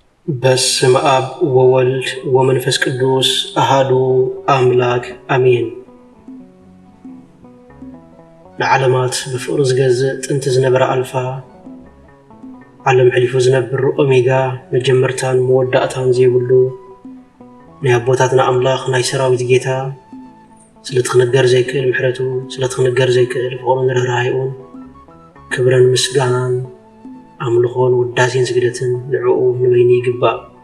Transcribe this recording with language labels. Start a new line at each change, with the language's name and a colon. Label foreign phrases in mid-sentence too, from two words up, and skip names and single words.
Geez: በስመ አብ ወወልድ ወመንፈስ ቅዱስ አሐዱ አምላክ አሜን።
Tigrinya: ለዓለማት በፍቅር ዝገዝእ ጥንቲ ዝነበረ አልፋ ዓለም ሕሊፉ ዝነብር ኦሜጋ መጀመርታን መወዳእታን ዘይብሉ ናይ አቦታትና አምላኽ ናይ ሰራዊት ጌታ ስለትኽነገር ዘይክእል ምሕረቱ ስለትኽነገር ዘይክእል ፍቕሩን ርህራሄኡን ክብረን ምስጋናን አምልኾን ውዳሴን ስግደትን ንዕኡ ንበይኒ ይግባእ።